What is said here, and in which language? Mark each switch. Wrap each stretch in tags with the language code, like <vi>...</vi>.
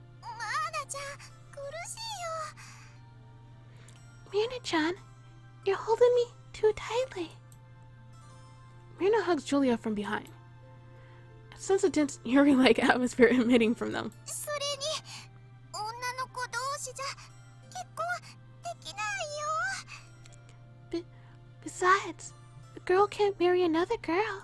<ja>マーナちゃん、苦しいよ。</ja> <en>Mirna-chan, you're holding me too tightly. Mirna hugs Julia from behind. I sense a tense, Yuri-like atmosphere emitting from them.</en> <ja>それに、女の子同士じゃ結婚できないよ。</ja> <en>Besides, a girl can't marry another girl.</en>